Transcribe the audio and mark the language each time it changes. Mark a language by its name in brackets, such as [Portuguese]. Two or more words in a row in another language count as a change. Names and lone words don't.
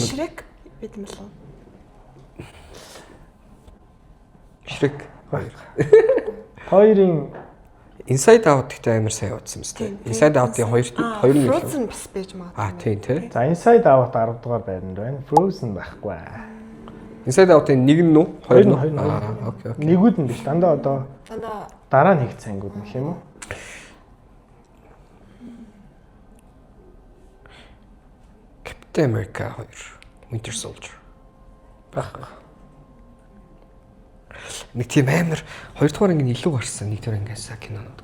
[Mongolian] Shrek бид юм болов. Shrek 2. Хоёрын Inside Out гэхдээ амар сайн явуулсан юм шүү дээ. Inside Out-ийн 2 нь Frozen бас байж магадгүй. тийм тий. за Inside Out 10 дугаар байранд байна. Frozen байхгүй. Inside Out-ийн 1 нь үү? 2 нь үү? Окей. Нэгүүд нь биш. Дандаа одоо Дандаа дараа нь хийгдсэн ангууд нөх юм уу? Captain America 2 Winter Soldier. Байхгүй. Нэг тийм амар 2 дугаар анги илүү гарсан нэг төр ангиасаа кинонууд.